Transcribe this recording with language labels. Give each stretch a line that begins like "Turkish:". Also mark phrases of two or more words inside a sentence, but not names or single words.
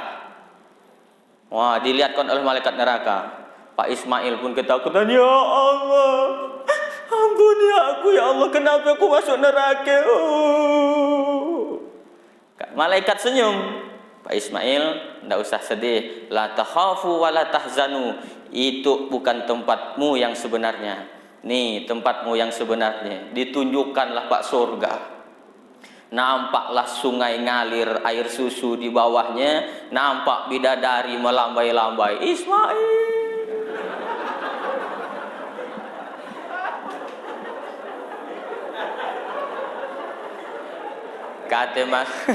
Indonesian: Wah, dilihatkan oleh malaikat neraka. Pak Ismail pun ketakutan, ya Allah, ampuni aku ya Allah, kenapa aku masuk neraka? Malaikat senyum. Pak Ismail, tidak usah sedih.
Arabic: لا تخافوا ولا تحزنوا.
Indonesian: Itu bukan tempatmu yang sebenarnya. Nih tempatmu yang sebenarnya. Ditunjukkanlah Pak surga. Nampaklah sungai ngalir air susu di bawahnya. Nampak bidadari melambai-lambai. Ismail. Kata mas.